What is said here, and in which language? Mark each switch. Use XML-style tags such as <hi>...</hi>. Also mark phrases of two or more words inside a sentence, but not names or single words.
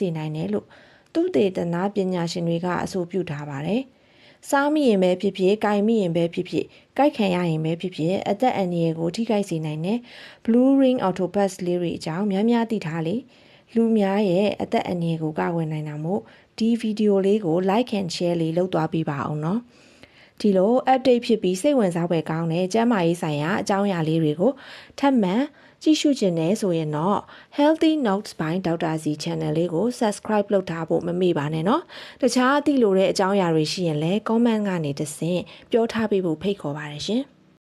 <my>စေနိုင်တယ်လို့သုတေသနပညာရှင်တွေကအဆိုပြုထားပါတယ်။စားမိရင်ပဲဖြစ်ဖြစ်၊ကြိုင်မိရင်ပဲဖြစ်ဖြစ်၊ကြိုက်ခံရရင်ပဲဖြစ်ဖြစ်အသက်အန္တရာယ်ကိုထိခိုက်စေနိုင်တဲ့ Blue Ring Octopus လေးတွေအကြောင်းများများသိထားလေ။လူများရဲ့အသက်အန္တရာယ်ကိုကာကွယ်နိုင်တာမို့ဒီဗီဒီယိုလေးကို</my> <en>like and share</en> <my>လေးလုပ်သွားပေးပါအောင်နော်။ဒီလို update ဖြစ်ပြီးစိတ်ဝင်စားဖွယ်ကောင်းတဲ့ကျန်းမာရေးဆိုင်ရာအကြောင်းအရာလေးတွေကိုထပ်မံကြည့်ရှုခြင်းနဲ့ဆိုရင်တော့ Healthy Notes by Dr. Z Channel လေးကို Subscribe လုပ်ထားဖို့မမေ့ပါနဲ့နော်တခြားအသည့်လိုတဲ့အကြောင်းအရာတွေရှိရင်လည်း comment ကနေတဆင့်ပြောထားပေးဖို့ဖိတ်ခေါ်ပါတယ်ရှင်</my>